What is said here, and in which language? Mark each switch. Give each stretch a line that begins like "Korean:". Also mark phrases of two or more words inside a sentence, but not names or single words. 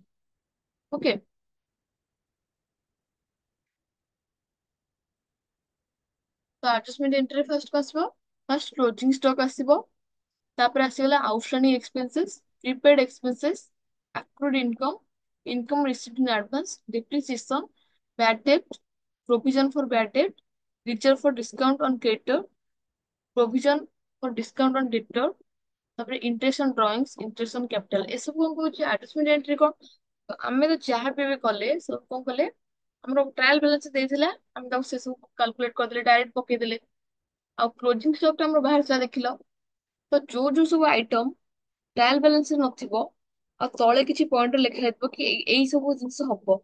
Odia: ଓକେ, ତ
English: adjustment entry first
Odia: କଣ ଆସିବ?
English: first closing stock
Odia: ଆସିବ, ତାପରେ ଆସିଗଲା
English: outstanding expenses, prepaid expenses, accrued income, income received in advance, depreciation, bad debt, provision for bad debt, reserve for discount on creditor, provision for discount on debtor, ତାପରେ interest on drawings, interest on capital.
Odia: ଏସବୁ କଣ କହୁଛି
English: adjustment entry
Odia: କଣ? ତ ଆମେ ତ ଯାହା ବି ଏବେ କଲେ ସବୁ କଣ କଲେ, ଆମର
English: trial balance
Odia: ଦେଇଥିଲା, ଆମେ ତାକୁ ସେ ସବୁ କାଲକୁଲେଟ କରିଦେଲେ, ଡାଇରେକ୍ଟ ପକେଇଦେଲେ। ଆଉ
English: closing stock
Odia: ଟା ଆମର ବାହାରିଥିଲା ଦେଖିଲ। ତ ଯୋଉ ଯୋଉ ସବୁ ଆଇଟମ
English: trial balance
Odia: ନଥିବ, ଆଉ ତଳେ କିଛି ପଏଣ୍ଟ ଲେଖା ହେଇଥିବ କି ଏଇ ସବୁ ଜିନିଷ ହବ।